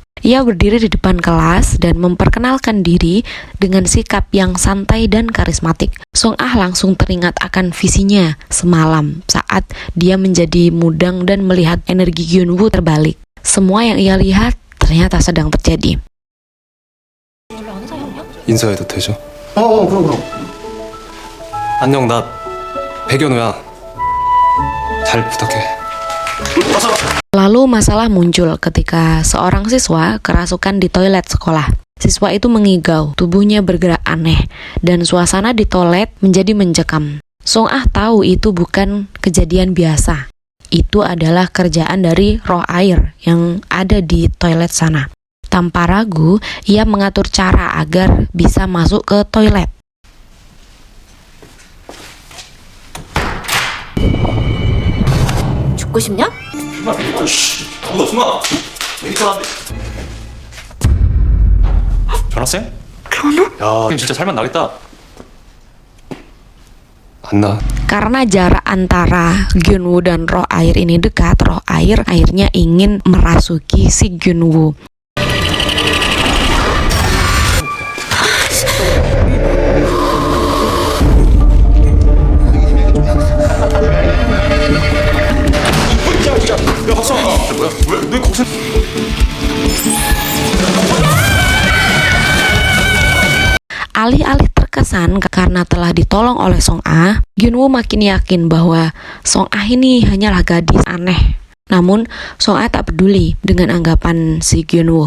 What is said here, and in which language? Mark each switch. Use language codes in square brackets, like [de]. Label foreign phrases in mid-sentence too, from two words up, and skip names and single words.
[id] Ia berdiri di depan kelas dan memperkenalkan diri dengan sikap yang santai dan karismatik. Song Ah langsung teringat akan visinya semalam saat dia menjadi mudang dan melihat energi Gyun-woo terbalik. Semua yang ia lihat ternyata sedang terjadi. [ko] 인사해도 되죠? 그럼. 안녕, 나 백연우야. 잘 부탁해. [id] Lalu masalah muncul ketika seorang siswa kerasukan di toilet sekolah. Siswa itu mengigau, tubuhnya bergerak aneh, dan suasana di toilet menjadi mencekam. Song Ah tahu itu bukan kejadian biasa. Itu adalah kerjaan dari roh air yang ada di toilet sana. Tanpa ragu, ia mengatur cara agar bisa masuk ke toilet. [ko] 죽고 싶냐? 누가 전학생? 야, 진짜 살만 나겠다. 안 나. [id] Karena jarak antara Gyun-woo dan roh air ini dekat, roh air akhirnya ingin merasuki si Gyun-woo. [ko] 야, 박사. 뭐야? 왜 거기서? [id] Alih-alih terkesan karena telah ditolong oleh Song Ah, Gyun-woo makin yakin bahwa Song Ah ini hanyalah gadis aneh. Namun, Song Ah tak peduli dengan anggapan si Gyun-woo.